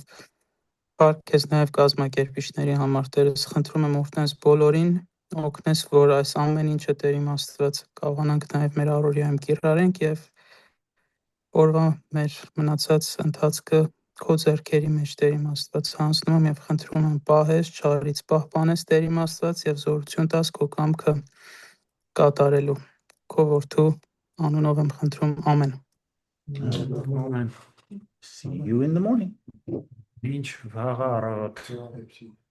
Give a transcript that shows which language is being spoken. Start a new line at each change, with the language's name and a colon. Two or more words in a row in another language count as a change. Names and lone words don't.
Armenian: փառք քեզ նաեւ կազմակերպիչների համար Տերս խնդրում եմ օրհնես բոլորին օգնես որ այս ամեն ինչը Տեր իմ Աստված կարողանանք նաեւ մեր առօրյայում կիրառենք եւ օրվա մեր մնացած ընթացքը քո ձեռքերի մեջ Տեր իմ Աստված հանձնում եմ եւ խնդրում եմ պահես, չարից պահպանես Տեր իմ Աստված եւ զորություն տաս քո կամքը կատարելու։ Քո որդու անունով եմ խնդրում, ամեն։ Ամեն։
English: See you in the morning.
Armenian: Ինչ վաղը առավոտ։